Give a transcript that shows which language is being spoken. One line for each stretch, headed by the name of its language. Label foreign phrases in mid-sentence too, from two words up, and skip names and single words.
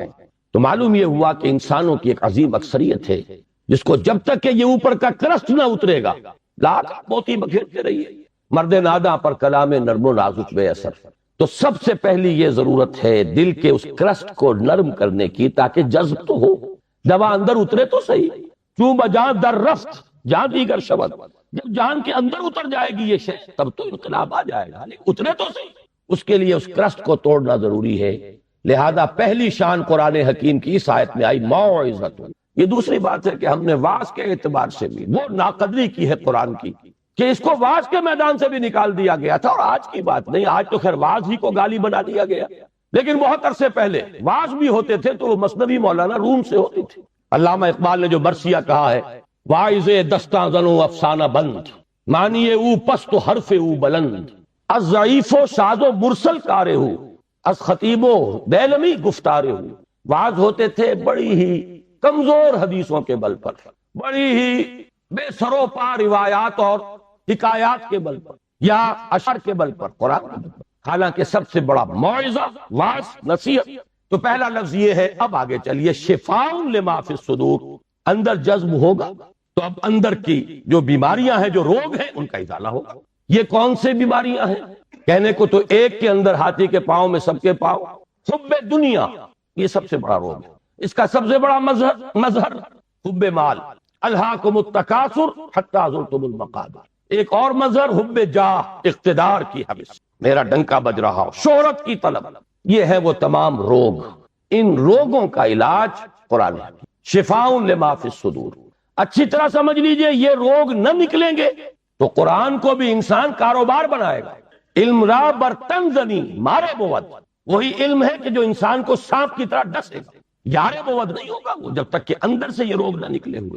Urdu: تو معلوم یہ ہوا کہ انسانوں کی ایک عظیم اکثریت ہے جس کو جب تک کہ یہ اوپر کا کرسٹ نہ اترے گا، لاکھ موتی بکھیرتے رہیے. مرد ناداں پر کلام نرم و نازک بے اثر، تو سب سے پہلی یہ ضرورت ہے دل کے اس کرسٹ کو نرم کرنے کی، تاکہ جذب تو ہو، دوا اندر اترے تو صحیح.
Persian: کیوں بجان در رفت جان دیگر شبد،
Urdu: جب جان کے اندر اتر جائے گی یہ شے تب تو انقلاب آ جائے گا، لیکن اترے تو صحیح. اس کے لیے اس کرسٹ کو توڑنا ضروری ہے. لہذا پہلی شان قرآن حکیم کی اس آیت میں آئی موعظۃ. یہ دوسری بات ہے کہ ہم نے واعظ کے اعتبار سے بھی وہ ناقدری کی ہے قرآن کی کہ اس کو واعظ کے میدان سے بھی نکال دیا گیا تھا. اور آج کی بات نہیں، آج تو خیر واعظ ہی کو گالی بنا دیا گیا، لیکن بہت عرصے پہلے واعظ بھی ہوتے تھے تو وہ مثنوی مولانا روم سے ہوتی تھی. علامہ اقبال نے جو مرثیہ کہا ہے،
Persian: واعظ دستاں زنو افسانہ بند، معنی او پست و حرف او بلند، از ضعیف و شاذ و مرسل کارے ہو، از خطیب و دیلمی گفتارے ہو.
Urdu: واعظ ہوتے تھے بڑی ہی کمزور حدیثوں کے بل پر، بڑی ہی بے سرو پا روایات اور حکایات کے بل پر یا اشعار کے بل پر، قرآن کے بل پر. حالانکہ سب سے بڑا موعظہ واعظ نصیحت. تو پہلا لفظ یہ ہے. اب آگے چلیے،
Arabic: شفاء لما فی الصدور.
Urdu: اندر جذب ہوگا تو اب اندر کی جو بیماریاں ہیں، جو روگ ہیں، ان کا ازالہ ہوگا. یہ کون سے بیماریاں ہیں؟ کہنے کو تو ایک کے اندر ہاتھی کے پاؤں میں سب کے پاؤں. حب دنیا، یہ سب سے بڑا روگ ہے. اس کا سب سے بڑا مظہر حب مال،
Arabic: الہاکم التکاثر حتی زرتم المقابر.
Urdu: ایک اور مظہر حب جاہ، اقتدار کی حوث، میرا ڈنکا بج رہا ہو، شہرت کی طلب. یہ ہے وہ تمام روگ. ان روگوں کا علاج قرآن ہے.
Arabic: شفاء لما فی الصدور.
Urdu: اچھی طرح سمجھ لیجئے، یہ روگ نہ نکلیں گے تو قرآن کو بھی انسان کاروبار بنائے گا.
Persian: علم را برتن زنی مارے بود،
Urdu: وہی علم ہے کہ جو انسان کو سانپ کی طرح ڈسے گا.
Persian: یارے بود
Urdu: نہیں ہوگا وہ جب تک کہ اندر سے یہ روگ نہ نکلے ہوئے.